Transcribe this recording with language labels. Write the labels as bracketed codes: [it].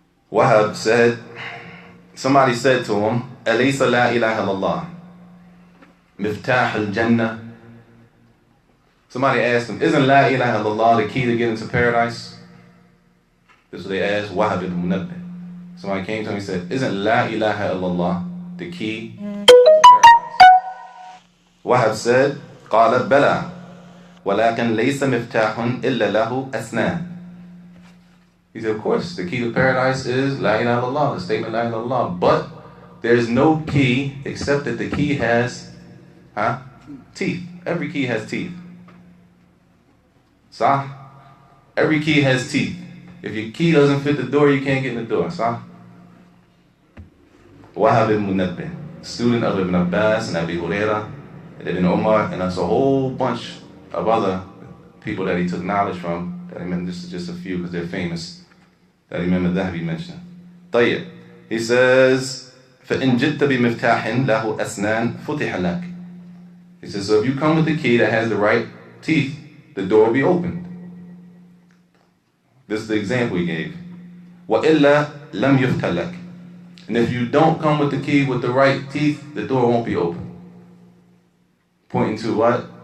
[en] Wahab said, somebody said to him, [ar] Alaysa la ilaha illallah, miftah al-jannah. [en] Somebody asked him, isn't la ilaha illallah the key to get into paradise? This is what they asked Wahab ibn Munabbih. Somebody came to him and said, isn't la ilaha illallah the key to paradise? Wahab said, [ar] قال بلى ولكن ليس مفتاح إلا له أسنان. [en] He said, of course, the key to paradise is la ilaha illallah, the statement la ilaha illallah, but there's no key except that the key has teeth. Every key has teeth. Sah? Every key has teeth. If your key doesn't fit the door, you can't get in the door. Sah? Wahab ibn Munabbih, student of Ibn Abbas and Abi Hurairah and Ibn Umar, and that's a whole bunch of other people that he took knowledge from. That I mean, this is just a few because they're famous. That Imam al-Dhahabi mentioned. [ar] طيب. [en] He says, [ar] فَإِنْ جِدْتَ بِمِفْتَاحٍ لَهُ أَسْنَانٍ فُتِحَ لَكَ. [en] He says, so if you come with the key that has the right teeth, the door will be opened. This is the example he gave. [ar] وَإِلَّا لَمْ يُفْتَ لَكَ. [en] And if you don't come with the key with the right teeth, the door won't be open. Pointing to what?